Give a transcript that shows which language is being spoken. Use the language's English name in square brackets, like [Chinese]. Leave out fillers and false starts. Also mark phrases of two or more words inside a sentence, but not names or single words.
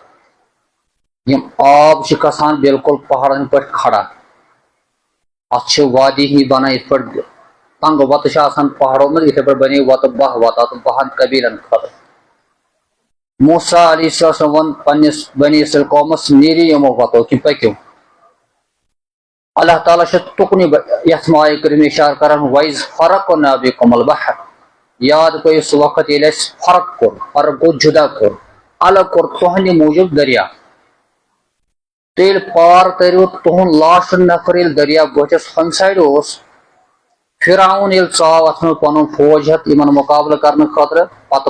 [Kashmiri] یِم آب چھِ گژھان بالکل پہاڑن پٲٹھۍ کھڑا اتھ چھِ وادی ہی بنان یِتھ پٲٹھۍ تنگہٕ وَتہٕ چھِ آسان پہاڑو منٛز یِتھے پٲٹھۍ بنے وَتہٕ 12 وَتہٕ اتھ 12 قبیٖلن خٲطرٕ موسیٰ [Arabic] علیہ السلام [Kashmiri] ووٚن پننِس بنی اسرائیل قومس نیٖرِو یِمو وَتو کہِ پٔکِو اللہ تعالیٰ چھُ تُکنُے یتھ آیہِ کٔرِتھ اِشارٕ کران [Arabic] وَإِذْ فَرَقْنَا بِكُمُ الْبَحْرَ [Kashmiri] یاد کٔرِو سُہ وقت ییٚلہِ اَسہِ فرق کوٚر فرق گوٚو جُدا کوٚر الگ کوٚر تُہنٛدِ موٗجوٗب دٔریاو تہٕ ییٚلہِ پار تٔرِو تُہُنٛد لاسٹ نفر ییٚلہِ دٔریاو بٔٹھِس ہُمہِ سایڈٕ اوس فرعون ییٚلہِ ژاو اتھ منٛز پنُن فوج ہٮ۪تھ یِمن مُقابلہٕ کرنہٕ خٲطرٕ پتہٕ